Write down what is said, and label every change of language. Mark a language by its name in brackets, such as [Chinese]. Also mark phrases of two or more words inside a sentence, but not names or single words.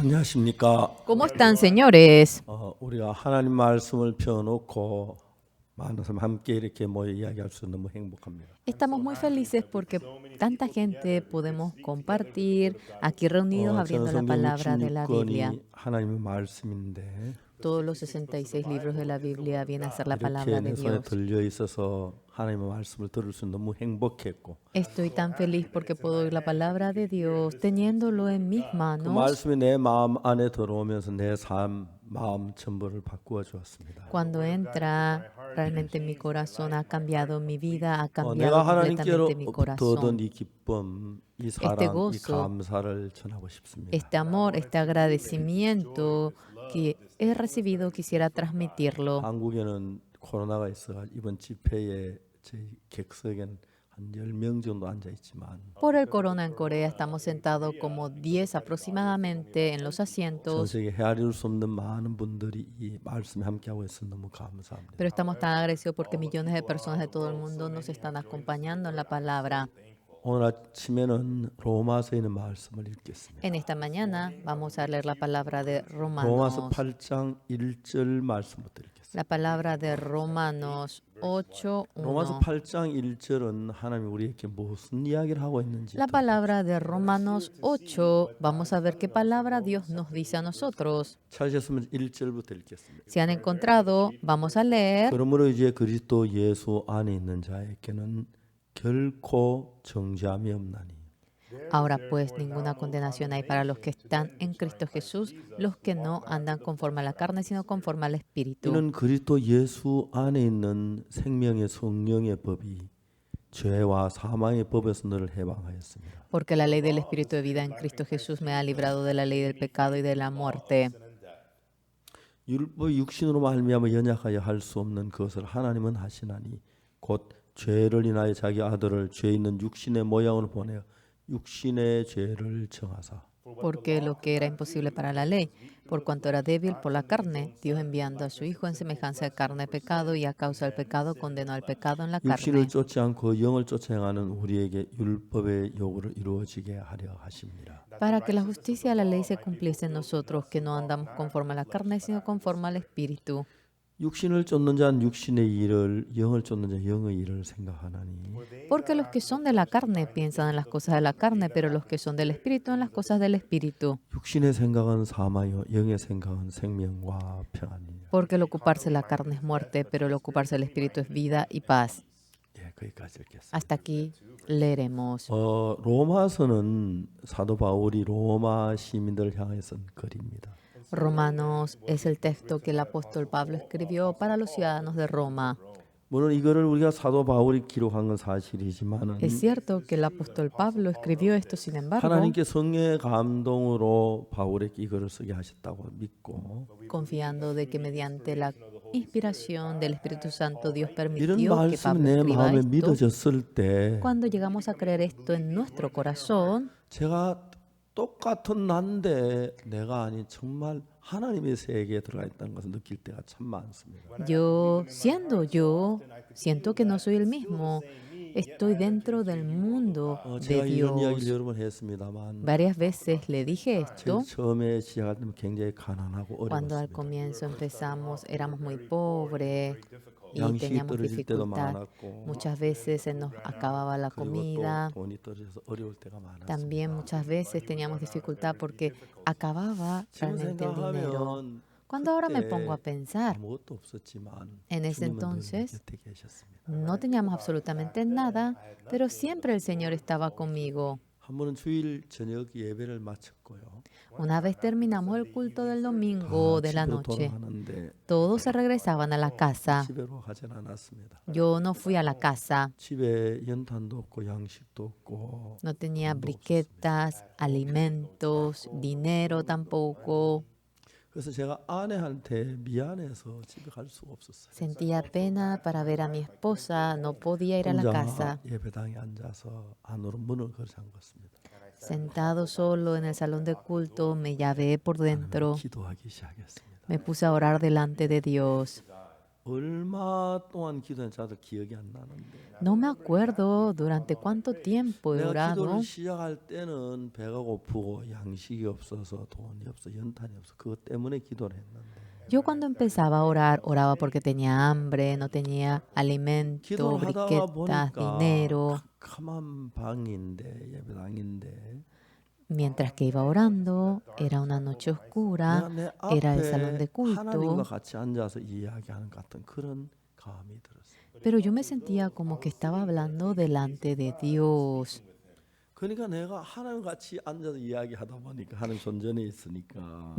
[Korean] 안녕하십니까? [Spanish] ¿Cómo están, señores? [Korean] 우리가 하나님 말씀을 펴놓고 많은 사람 함께 이렇게 모여 이야기할 수 너무 행복합니다. [Spanish] Estamos muy felices porque tanta gente podemos compartir aquí reunidos [Korean] 저는 [Spanish] abriendo la [Korean] 성경 [Spanish] palabra de la Biblia. [Korean] 66권이 하나님의 말씀인데 [Spanish] Todos los 66 libros de la Biblia vienen a ser la [Korean] 이렇게 [Spanish] palabra [Korean] 내 [Spanish] de [Korean] 손에 [Spanish] Dios. [Korean] 들려 있어서 하나님의 말씀을 들을 수 너무 행복했고 [Spanish] Estoy tan feliz porque puedo oír la palabra de Dios teniéndolo en mis [Korean] 그 [Spanish] manos. [Korean] 말씀이 내 마음 안에 들어오면서 내 삶, 마음 전부를 바꾸어 주었습니다. [Spanish] Cuando entra realmente en mi corazón, ha cambiado mi vida, ha [Korean] 내가 [Spanish] cambiado completamente mi [Korean] 하나님께로부터 얻은 [Spanish] corazón. [Korean] 이 기쁨, 이 [Spanish] Este [Korean] 사랑, 이 [Spanish] gozo, [Korean] 감사를 전하고 싶습니다. [Spanish] este amor, este agradecimiento que he recibido, quisiera transmitirlo. [Korean] 한국에는 코로나가 있어 이번 집회에 저희 객석에는 한 10명 정도 앉아 있지만 [Spanish] Por el corona en Corea estamos sentados como 10 aproximadamente en los [Korean] 전 [Spanish] asientos, [Korean] 세계 헤아릴 수 없는 많은 분들이 이 말씀에 함께하고 있어 너무 감사합니다. [Spanish] pero estamos tan agradecidos porque millones de personas de todo el mundo nos están acompañando en la palabra. [Korean] 오늘 아침에는 로마서에 있는 말씀을 읽겠습니다. [Spanish] En esta mañana vamos a leer la palabra de [Korean] 로마서 Romanos. 8장 1절 말씀부터 읽겠습니다. [Spanish] La palabra de Romanos 8, [Korean] 로마서 1. 8장 1절은 하나님이 우리에게 무슨 이야기를 하고 있는지 [Spanish] La palabra de Romanos 8, vamos a ver qué palabra Dios nos dice a nosotros. [Korean] 찾으셨으면 1절부터 읽겠습니다. [Spanish] Si han encontrado, vamos a leer. [Korean] 그러므로 이제 그리스도 예수 안에 있는 자에게는 결코 정죄함이 없나니 [Spanish] Ahora pues ninguna condenación hay para los que están en Cristo Jesús, los que no andan conforme a la carne, sino conforme al Espíritu. [Korean] 이는 그리스도 예수 안에 있는 생명의 성령의 법이 죄와 사망의 법에서 너를 해방하였습니다. [Spanish] Porque la ley del Espíritu de vida en Cristo Jesús me ha librado de la ley del pecado y de la muerte. [Korean] 율법 육신으로 말미암아 연약하여 할 수 없는 것을 하나님은 하시나니 곧 죄를 인하여 자기 아들을 죄 있는 육신의 모양으로 보내어 육신의 죄를 정하사 [Spanish] Porque lo que era imposible para la ley, por cuanto era débil por la carne, Dios enviando a su Hijo en semejanza de carne de pecado y a causa del pecado condenó al pecado en la [Korean] 육신을 [Spanish] carne, [Korean] 쫓지 않고 영을 쫓아 행하는 우리에게 율법의 요구를 이루어지게 하려 하십니다. [Spanish] para que la justicia de la ley se cumpliese en nosotros, que no andamos conforme a la carne, sino conforme al Espíritu. [Korean] 육신을 쫓는 자는 육신의 일을 영을 쫓는 자 영의 일을 생각하나니 [Spanish] Porque los que son de la carne piensan en las cosas de la carne, pero los que son del Espíritu en las cosas del Espíritu. [Korean] 육신의 생각은 사마요 영의 생각은 생명과 평안이요. [Spanish] Porque el ocuparse de la carne es muerte, pero el ocuparse del Espíritu es vida y paz. [Korean] 예, 거기까지 읽겠습니다. [Spanish] Hasta aquí leeremos. [Korean] 로마서는 사도 바울이 로마 시민들을 향해 쓴 글입니다. [Spanish] Romanos es el texto que el apóstol Pablo escribió para los ciudadanos de Roma. [Korean] 물론 이거를 우리가 사도 바울이 기록한 건 사실이지만은 [Spanish] Es cierto que el apóstol Pablo escribió esto, sin embargo, [Korean] 하나님께 성령의 감동으로 바울에게 이거를 쓰게 하셨다고 믿고 [Spanish] confiando de que mediante la inspiración del Espíritu Santo Dios [Korean] 이런 [Spanish] permitió que [Korean] 말씀이 Pablo 내 [Spanish] escriba [Korean] 마음에 [Spanish] esto. [Korean] 믿어졌을 때 [Spanish] Cuando llegamos a creer esto en nuestro corazón, [Korean] 제가 똑같은 난데 내가 아닌 정말 하나님의 세계에 들어가 있다는 것을 느낄 때가 참 많습니다. [Spanish] yo, siento que no soy el mismo. Estoy dentro del mundo [Korean] 제가 [Spanish] de [Korean] 이런 이야기를 [Spanish] Dios. [Korean] 여러 번 했습니다만 [Spanish] Varias veces le dije [Korean] 제일 [Spanish] esto. [Korean] 처음에 시작할 때는 굉장히 가난하고 [Spanish] Cuando al [Korean] 어려웠습니다. [Spanish] comienzo empezamos, éramos muy pobres y [Korean] 양식이 [Spanish] teníamos [Korean] 떨어질 때도 [Spanish] dificultad. [Korean] 많았고 [Spanish] Muchas veces se nos acababa la [Korean] 그리고 [Spanish] comida. [Korean] 또 돈이 떨어져서 어려울 때가 많았습니다. [Spanish] También muchas veces teníamos dificultad porque acababa [Korean] 지금 [Spanish] realmente el dinero. [Korean] 생각하면 [Spanish] Cuando ahora me [Korean] 그때 [Spanish] pongo a pensar, [Korean] 아무것도 없었지만 [Spanish] en ese [Korean] 주님은 늘 [Spanish] entonces [Korean] 곁에 계셨습니다. [Spanish] no teníamos absolutamente nada, pero siempre el Señor estaba conmigo. [Korean] 한 번은 주일 저녁 예배를 마쳤고요. [Spanish] Una vez terminamos el culto del domingo de la [Korean] 집으로 [Spanish] noche, [Korean] 돌아가는데 [Spanish] todos se regresaban a la casa. [Korean] 집으로 가진 않았습니다. [Spanish] Yo no fui a la casa. [Korean] 집에 연탄도 없고 양식도 없고 [Spanish] No tenía briquetas, alimentos, dinero tampoco. [Korean] 그래서 제가 아내한테 미안해서 집에 갈 수가 없었어요. [Spanish] Sentía pena para ver a mi esposa, no podía ir a la casa. [Korean] 예배당에 앉아서 안으로 문을 걸어 잠갔습니다. [Spanish] Sentado solo en el salón de culto, me llavé por dentro. [Korean] 기도하기 시작했습니다. [Spanish] Me puse a orar delante de Dios. [Korean] 얼마 동안 기도했는지 저도 기억이 안 나는데 [Spanish] No me acuerdo durante cuánto tiempo he [Korean] 내가 기도를 [Spanish] orado. [Korean] 시작할 때는 배가 고프고 양식이 없어서 돈이 없어 연탄이 없어 그것 때문에 기도를 했는데 [Spanish] Yo cuando empezaba a orar, oraba porque tenía hambre, no tenía alimento, [Korean] 기도를 하다가 [Spanish] briquetas, [Korean] 보니까 [Spanish] dinero. [Korean] 캄캄한 방인데 예배당인데 [Spanish] Mientras que iba orando, era una noche oscura, [Korean] 내가 내 [Spanish] era el salón [Korean] 앞에 [Spanish] de [Korean] 하나님과 [Spanish] culto, [Korean] 같이 앉아서 이야기하는 것 같은 그런 감이 들었어요. [Spanish] pero yo me sentía como que estaba hablando delante de Dios. [Korean] 그러니까 내가 하나님 같이 앉아서 이야기하다 보니까 하나님 존전에 있으니까